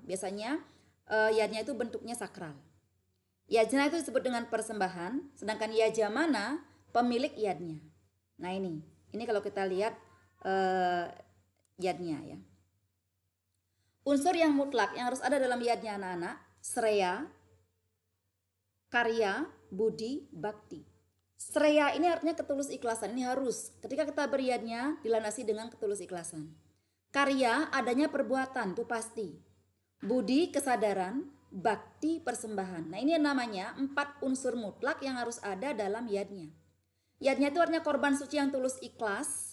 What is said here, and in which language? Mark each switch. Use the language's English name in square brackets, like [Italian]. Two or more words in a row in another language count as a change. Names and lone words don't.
[Indonesian] Biasanya yadnya itu bentuknya sakral. Yajna itu disebut dengan persembahan, sedangkan yajamana pemilik yadnya. Nah ini kalau kita lihat yadnya ya. Unsur yang mutlak yang harus ada dalam yadnya anak-anak, sreya, karya, budi, bakti. Sreya ini artinya ketulus ikhlasan, ini harus. Ketika kita beryadnya dilandasi dengan ketulus ikhlasan. Karya adanya perbuatan, itu pasti. Budi kesadaran, bakti persembahan. Nah ini yang namanya 4 unsur mutlak yang harus ada dalam yadnya. Yadnya itu artinya korban suci yang tulus ikhlas.